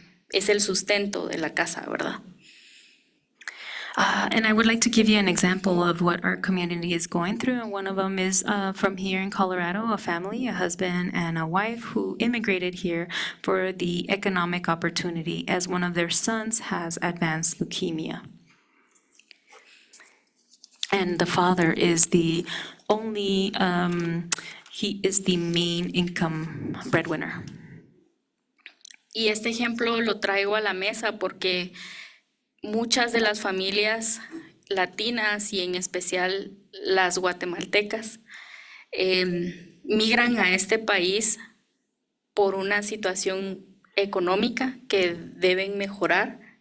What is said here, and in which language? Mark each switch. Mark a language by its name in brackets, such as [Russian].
[Spanish] es el sustento de la casa, ¿verdad? [English] And I would like to give you an example of what our community is going through. And one of them is from here in Colorado, a family, a husband and a wife who immigrated here for the economic opportunity as one of their sons has advanced leukemia. And the father is the only, he is the main income breadwinner. [Spanish] Y este ejemplo lo traigo a la mesa porque muchas de las familias latinas y en especial las guatemaltecas migran a este país por una situación económica que deben mejorar.